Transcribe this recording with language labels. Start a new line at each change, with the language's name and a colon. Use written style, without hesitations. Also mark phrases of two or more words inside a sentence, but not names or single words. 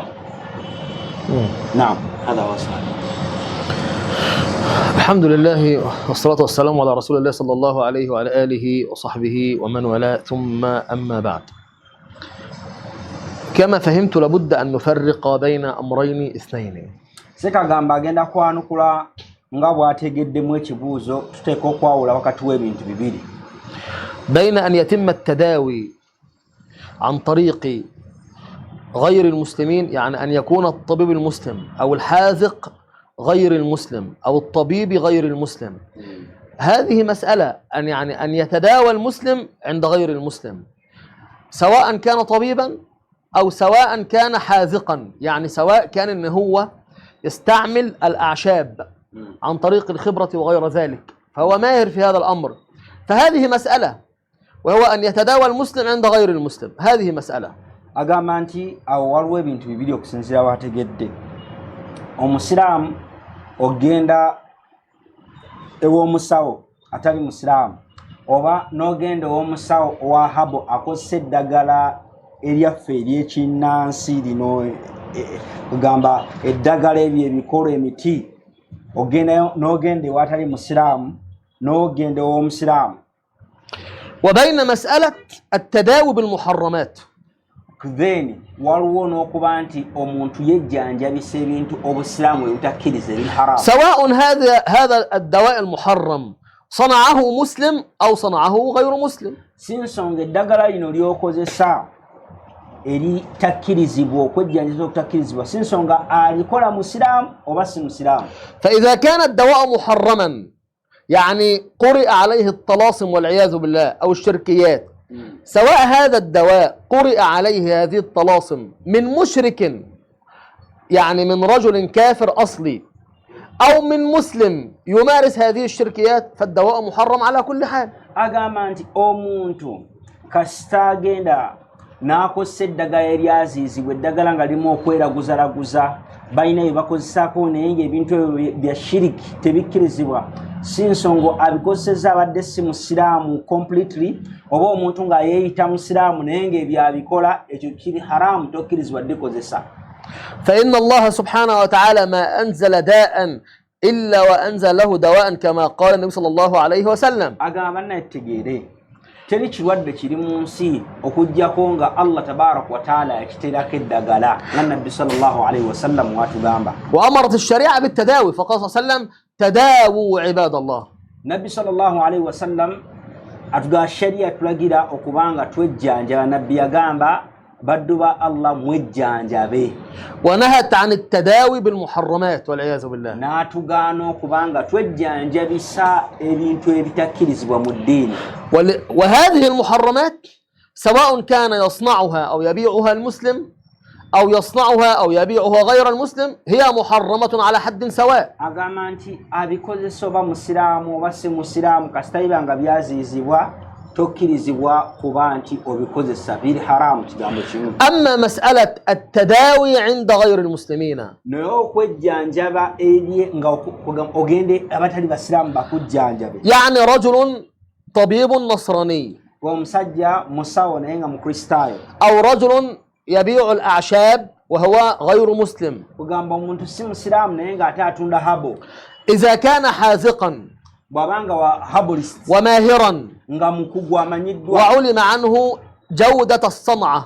Arabic: نعم، هذا هو السؤال. الحمد لله والصلاة والسلام على رسول الله صلى الله عليه وعلى آله وصحبه ومن والاه، ثم أما بعد. كما فهمت لابد أن نفرق بين أمرين اثنين.
Ganda: Sekagamba agenda kwanukula nga bw'ategeddemu ekibuuzo, tuteeka okwawula wakati w'ebintu bibiri.
Arabic: بين أن يتم التداوي عن طريق غير المسلمين، يعني أن يكون الطبيب المسلم أو الحاذق غير المسلم أو الطبيب غير المسلم. هذه مسألة أن يتداوى المسلم عند غير المسلم، سواء كان طبيبا أو سواء كان حاذقا، يعني سواء كان إن هو يستعمل الأعشاب عن طريق الخبرة وغير ذلك، فهو ماهر في هذا الأمر. فهذه مسألة، وهو أن يتداوى المسلم عند غير المسلم، هذه مسألة.
Ganda: Agamba nti awo waliwo ebintu bibiri okusinziira wategedde. Omusiraamu ogenda ew'omusawo atali musiraamu, oba n'ogenda ew'omusawo owa habo akozesa eddagala eryaffe ery'ekinnansi lino, ogamba eddagala ebyo ebikolo emiti, n'ogenda ewatali musiraamu n'ogenda ew'omusiraamu.
Arabic: وبين مسألة التداوي بالمحرمات.
Ganda: Then waliwo n'okuba nti omuntu yejjanjabisa ebintu obusiraamu ebutakkiriza ebiharamu.
Arabic: سواء هذا الدواء المحرم صنعه مسلم أو صنعه غير مسلم.
Ganda: Si nsonga eddagala lino ly'okozesa eritakkirizibwa, okwejjanjabisa okutakkirizibwa, si nsonga alikola musiraamu oba si musiraamu.
Arabic: فإذا كان الدواء محرما، يعني قرئ عليه الطلاسم والعياذ بالله أو الشركيات، سواء هذا الدواء قرئ عليه هذه الطلاسم من مشرك، يعني من رجل كافر أصلي، أو من مسلم يمارس هذه الشركيات، فالدواء محرم على كل حال.
Ganda: Agamba nti omuntu kasita agenda n'akozesa eddagala eryaziizibwa, eddagala nga limu okweraguzalaguza, balina bye bakozesaako naye ng'ebintu ebyo bya shiriki tebikkirizibwa, si nsonga abikozeseza abadde si musiraamu completely, oba omuntu nga yeeyita musiraamu naye ng'ebyo abikola, ekyo kiri haramu, tokkirizibwa dde kozesa.
Arabic: فإن الله سبحانه وتعالى ما أنزل داء إلا وأنزل له دواء كما قال النبي صلى الله عليه وسلم.
Ganda: Agamba nategeere teri kirwadde kiri mu nsi okuggyako nga
Arabic: الله تبارك وتعالى
Ganda: yakiteerako eddagala nga Nabbi
Arabic: صلى الله عليه وسلم
Ganda: watugamba.
Arabic: وأمرت الشريعة بالتداوي، فقال صلى الله عليه وسلم تداووا عباد الله.
Ganda: Nabbi
Arabic: صلى الله عليه وسلم
Ganda: atuga sharia tulagira okubanga twejjanjaba. Nabbi yagamba baddu ba Allah mwejjanjabe.
Arabic: ونهت عن التداوي بالمحرمات والعياذ بالله.
Ganda: N'atugaana okubanga twejjanjabisa ebintu ebitakkirizibwa mu ddiini.
Arabic: وهذه المحرمات سواء كان يصنعها أو يبيعها المسلم أو يصنعها أو يبيعها غير المسلم، هي محرمة على حد سواء.
Ganda: Agamba nti abikozesa oba musiraamu oba si musiraamu kasita bibanga byaziizibwa, tokkirizibwa kuba nti obikozesa, biri haramu, kigambo kimu.
Arabic: أما مسألة التداوي عند غير المسلمين،
Ganda: naye okwejjanjaba eri nga ogende abatali basiraamu bakujjanjabe.
Arabic: يعني رجل طبيب نصراني
Ganda: omusajja musawo naye nga mukristaayo,
Arabic: أو رجل يبيع الأعشاب وهو غير مسلم،
Ganda: kugamba omuntu si musiraamu naye nga ate atunda habo.
Arabic: إذا كان حاذقا
Ganda: bw'abanga wa habolist
Arabic: وماهرا
Ganda: nga mukugu amanyiddwa,
Arabic: وعلم عنه جودة الصنعة،